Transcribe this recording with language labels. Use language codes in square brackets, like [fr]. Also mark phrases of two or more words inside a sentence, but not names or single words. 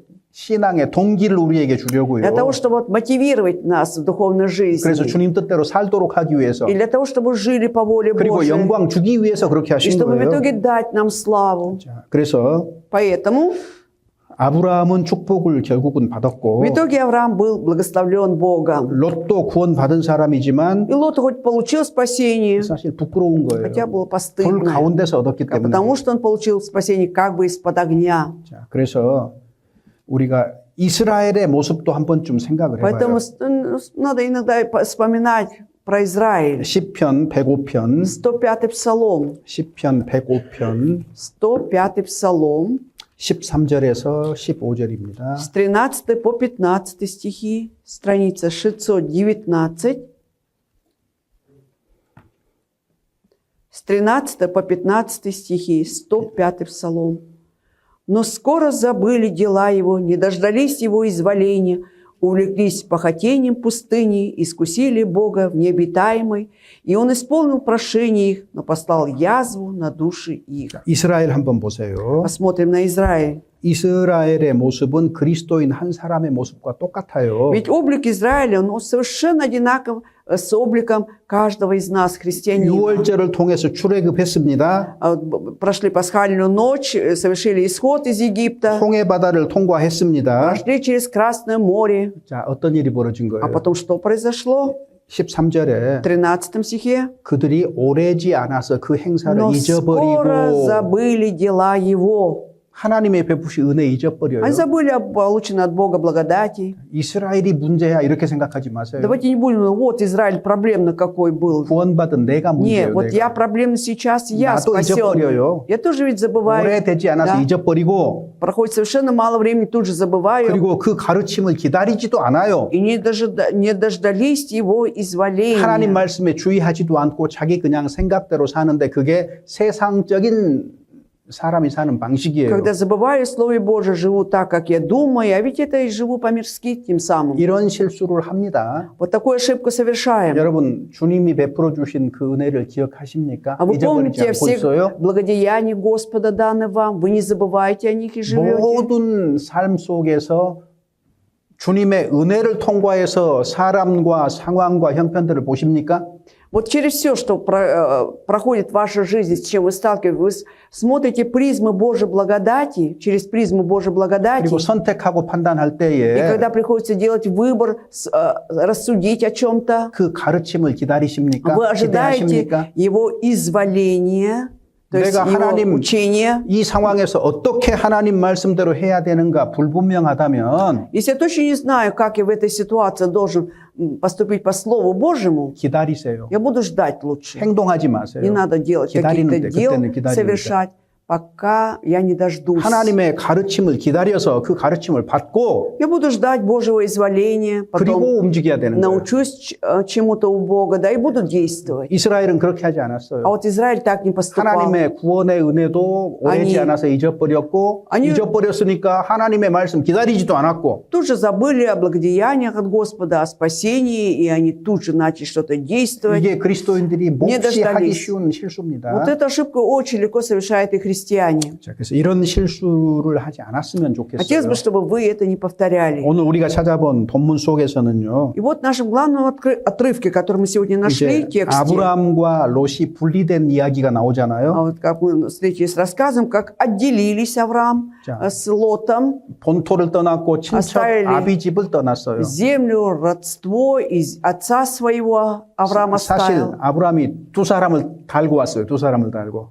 [ko] 신앙의 동기를 우리에게 주려고요. [ru] Для того, чтобы вот мотивировать нас в духовной жизни. [ko] 그래서 주님 뜻대로 살도록 하기 위해서 [ru] И для того, чтобы жили по воле [ko] 그리고 [ru] Божией. [ko] 영광 주기 위해서 그렇게 [ru] И [ko] 하신 [ru] чтобы в [ko] 거예요. [ru] итоге дать нам славу. [ko] 자, 그래서 [ru] Поэтому [ko] 아브라함은 축복을 결국은 받았고 [ru] в итоге Авраам был благословлен Богом. [ko] 롯도 구원 받은 사람이지만 [ru] И Лот хоть получил спасение, [ko] 사실 부끄러운 거예요. [ru] хотя было [ko] 불 [ru] постыдно. [ko] 가운데서 얻었기 때문에. [ru] Потому что он получил спасение как бы из-под огня. [ko] 자, 그래서 우리가 이스라엘의 모습도 한 번쯤 생각을 해봐요. [ru] Поэтому надо иногда вспоминать про Израиль. [ko] 시편 105편, [ru] 105-й псалом. [ko] 시편 105편 [ru] 105-й псалом. [ko] 13절에서 15절입니다. [ru] С 13 по 15 стихи. Страница 619. С 13 по 15 стихи. 105-й псалом. «Но скоро забыли дела его, не дождались его изволения. увлеклись похотением пустыни, искусили Бога в необитаемой, и Он исполнил прошение их, но послал язву на души их. [ko] 이스라엘 한번 보세요. [ru] Посмотрим на Израиль. [ko] 이스라엘의 모습은 그리스도인 한 사람의 모습과 똑같아요. [ru] Ведь облик Израиля, он совершенно одинаков с обликом каждого из нас, христианина. [ko] 6월절을 통해서 출애굽했습니다. [ru] Прошли пасхальную ночь, совершили исход из Египта, [ko] 홍해 바다를 통과했습니다. [ru] прошли через Красное море. [ko] 자, 어떤 일이 벌어진 [ru] А [ko] 거예요? [ru] потом что произошло? [ko] 13절에 [ru] В 13 стихе. [ko] 그들이 오래지 않아서 그 행사를 [ru] Но скоро [ko] 잊어버리고 [ru] забыли дела Его. [ko] 하나님의 베푸신 은혜 잊어버려요. [ru] Они забыли о полученной от Бога благодати. [ko] 이스라엘이 문제야 이렇게 생각하지 마세요. [ru] Давайте не будем, вот Израиль проблемно какой был. [ko] 구원받은 내가 [ru] Нет, [ko] 문제예요. [ru] вот я [ko] 내가. [ru] проблемный сейчас, я [ko] 나도 [ru] спасенный. [ko] 잊어버려요. [ru] Я тоже ведь забываю. [ko] 오래되지 않아서 [ru] Да. [ko] 잊어버리고 [ru] Проходит совершенно мало времени, тут же забываю. [ko] 그리고 그 가르침을 기다리지도 않아요. [ru] И не дождались Его [ko] 하나님 [ru] изволения. [ko] 말씀에 주의하지도 않고 자기 그냥 생각대로 사는데 그게 세상적인 사람이 사는 방식이에요. [ru] Когда забываю Слово Божие, живу так, как я думаю, а ведь это и живу по-мирски тем самым. [ko] 이런 실수를 합니다. [ru] Вот такую ошибку совершаем. [ko] 여러분 주님이 베풀어 주신 그 은혜를 기억하십니까? [ru] А вы [ko] 잊어버리지 [ru] помните о [ko] 않고 [ru] всех [ko] 있어요? [ru] благодеяний Господа, данных вам? Вы не забываете о них и живете? [ko] 모든 삶 속에서 주님의 은혜를 통과해서 사람과 상황과 형편들을 보십니까? [ru] Вот через все, что проходит в вашей жизни, с чем вы сталкиваетесь, вы смотрите призмы Божьей благодати, через призму Божьей благодати. [ko] 그리고 선택하고 판단할 [ru] И [ko] 때에 [ru] когда приходится делать выбор, рассудить о чем-то, [ko] 그 가르침을 기다리십니까? [ru] вы ожидаете [ko] 기대하십니까? [ru] Его изволения, то есть [ko] 내가 [ru] Его [ko] 하나님 [ru] учения. [ko] 이 상황에서 어떻게 하나님 말씀대로 해야 되는가 불분명하다면 [ru] Если я точно не знаю, как я в этой ситуации должен поступить по Слову Божьему, [ko] 기다리세요. [ru] я буду ждать лучше. [ko] 행동하지 마세요. [ru] Не надо делать каких-то [ko] 기다리는데 [ru] дел, [ko] 그때는 기다리는데. [ru] совершать, пока я не дождусь. [ko] 하나님의 가르침을 기다려서 그 가르침을 받고 [ru] Я буду ждать Божьего изволения, потом [ko] 그리고 움직여야 되는 거예요. [ru] научусь чему-то у Бога, да, и буду действовать. [ko] 이스라엘은 그렇게 하지 않았어요. [ru] А вот Израиль так не поступал. [ko] 하나님의 구원의 은혜도 오래지 아니. 않아서 잊어버렸고 아니. 잊어버렸으니까 하나님의 말씀 기다리지도 않았고 [ru] Тут же забыли о благодеяниях от Господа, о спасении, и они тут же начали что-то действовать. [ko] 이게 그리스도인들이 몹시 [ru] дождались. [ko] 하기 쉬운 실수입니다. [ru] Вот эту ошибку очень легко совершают и христиане. [ko] 자, 그래서 이런 실수를 하지 않았으면 [ru] Хотелось [ko] 좋겠어요. [ru] бы, чтобы вы это не повторяли. [ko] 오늘 우리가 찾아본 본문 속에서는요. [ru] И вот в нашем главном отрывке, который мы сегодня нашли, [ko] 이제 [ru] тексте, [ko] 아브라함과 롯이 분리된 이야기가 на오잖아요. [ru] вот как мы встретились с рассказом, как отделились Авраам [ko] 자. [ru] с Лотом, [ko] 본토를 떠났고 친척 [ru] оставили [ko] 아비집을 떠났어요. [ru] землю, родство из отца своего Авраам [ko] 사실 [ru] оставил. [ko] 아브라함이 두 사람을 달고 왔어요. 두 사람을 달고.